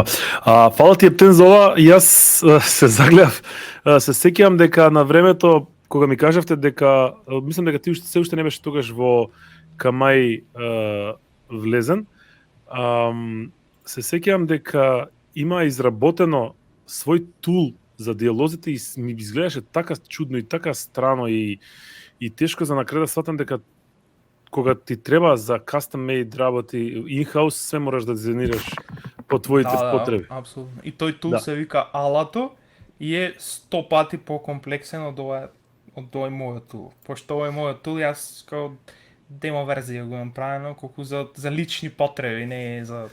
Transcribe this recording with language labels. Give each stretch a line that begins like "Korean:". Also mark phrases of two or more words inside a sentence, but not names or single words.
Macedonian: Фала ти Ептен за ова, јас се загледав, се сеќавам дека на времето кога ми кажавте дека мислам дека ти се уште не беше тогаш во Камај влезен, се сеќавам дека има изработено свој тул за диалозите и ми изгледаше така чудно и така страно и тешко за накрај да сватам дека кога ти треба за
English: custom made
Macedonian: работи in-house, све мораш да дизајнираш по твоите потреби. Апсолутно. И тој тул се вика Alato и е 100 пати покомплексен од овој мојот тул. Пошто овој мојот тул јас као демо верзија го имам правено колку за лични потреби, не е за.